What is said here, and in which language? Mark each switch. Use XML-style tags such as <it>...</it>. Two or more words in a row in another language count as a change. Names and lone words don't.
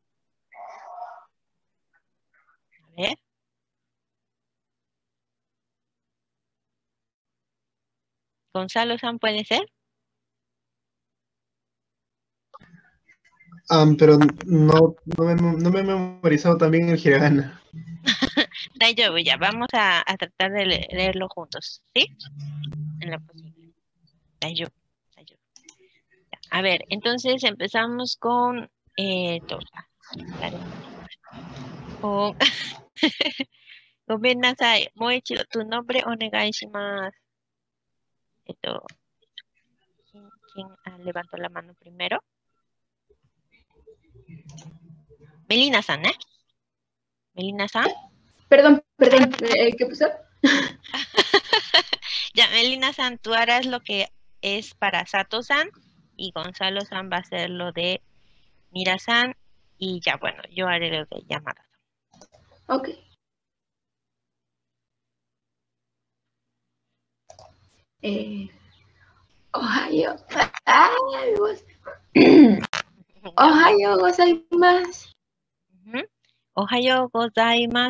<es>A ver. Gonzalo-san, ¿puede ser? Pero no me he memorizado también el hiragana. Daijoubu, ya, vamos a tratar de leerlo juntos, ¿sí? En lo posible.</es> <ja>大丈夫、大丈夫.</ja> <es>Ya, a ver, entonces empezamos con Tosa. Con Gomennasai, Moichiro, tu nombre</es> <ja>お願いします.</ja> <es>¿Quién levantó la mano primero? Melina-san, ¿eh? Melina-san. Perdón, ¿qué pasó? Ya, Melina-san, tú harás lo que es para Sato-san y Gonzalo-san va a hacer lo de Mira-san y ya, bueno, yo haré lo de Yamada. Ok. Ohayo.</es> <ja>Ay, おはようございます. おはようございます.</ja>